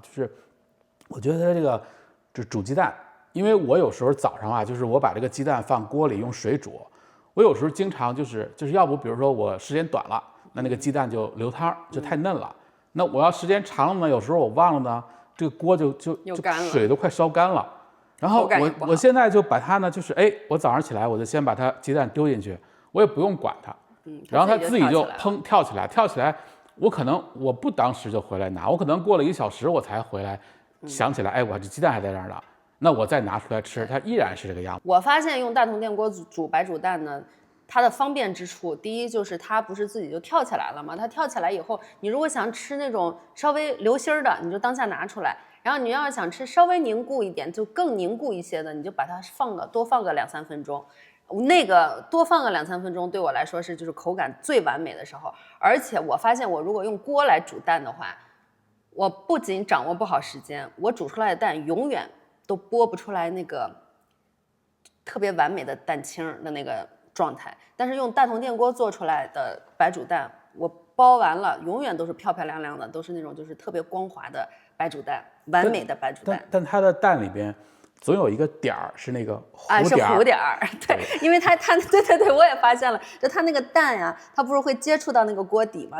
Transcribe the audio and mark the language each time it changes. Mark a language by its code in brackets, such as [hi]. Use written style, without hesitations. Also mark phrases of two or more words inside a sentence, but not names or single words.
[zh] 就是我覺得它這個就煮雞蛋，因為我有時候早上啊，就是我把這個雞蛋放鍋裡用水煮。我有時候經常就是要不比如說我時間短了，那個雞蛋就流湯，就太嫩了。那我要時間長了呢，有時候我忘了呢，這個鍋就水都快燒乾了。然後我現在就把它呢，就是我早上起來我就先把它雞蛋丟進去，我也不用管它，然後它自己就砰跳起來。我可能我不當時就回來拿，我可能過了1小時我才回來想起來，我這雞蛋還在這兒呢。那我再拿出來吃，它依然是這個樣子。我發現用大同電鍋煮白煮蛋呢，它的方便之處，第一就是它不是自己就跳起來了嘛，它跳起來以後，你如果想吃那種稍微流心的，你就當下拿出來，然後你要是想吃稍微凝固一點，就更凝固一些的，你就把它多放個2-3 分鐘。那個多放個2-3分鐘對我來說是就是口感最完美的時候。而且我發現我如果用鍋來煮蛋的話，我不僅掌握不好時間，我煮出來的蛋永遠都剝不出來那個特別完美的蛋清的那個狀態，但是用大同電鍋做出來的白煮蛋，我包完了永遠都是漂漂亮亮的，都是那種就是特別光滑的白煮蛋，完美的白煮蛋。但它的蛋裡邊總有一個點兒是那個糊點兒，是糊點兒，對，因為它對，我也發現了，就它那個蛋呀，它不是會接觸到那個鍋底嘛？